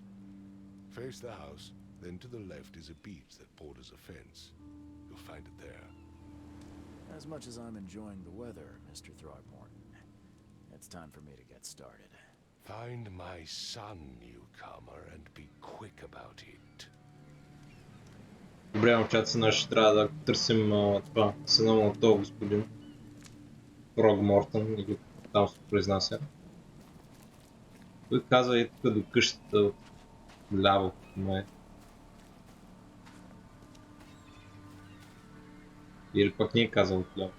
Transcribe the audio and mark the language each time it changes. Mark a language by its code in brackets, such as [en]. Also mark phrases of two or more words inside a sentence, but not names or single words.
[en] Face the house, then to the left is a beach that borders a fence. You'll find it there. As much as I'm enjoying the weather, Mr. Throgmorton, it's time for me to get started. Find my son, newcomer, and be quick about it. [bg] Добре, момчета, значи ще трябва да търсим това, сина му на този господин. Фрогмортън, или там се произнася. Той казва и тук до къщата от ляво, май. Или пък не е казал от ляво.